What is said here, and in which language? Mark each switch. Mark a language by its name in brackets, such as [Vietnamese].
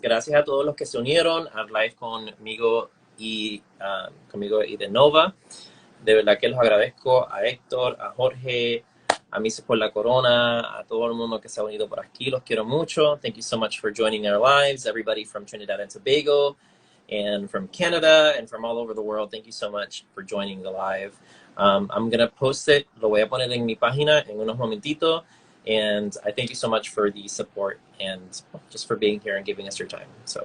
[Spanish] Gracias a todos los que se unieron a live conmigo y de Nova. De verdad que los agradezco a Héctor, a Jorge, a Mises por la Corona, a todo el mundo que se ha unido por aquí. Los quiero mucho. [English] Thank you so much for joining our lives. Everybody from Trinidad and Tobago and from Canada and from all over the world. Thank you so much for joining the live. I'm going to post it. [Spanish] Lo voy a poner en mi página en unos momentitos. [English] And I thank you so much for the support and just for being here and giving us your time. So.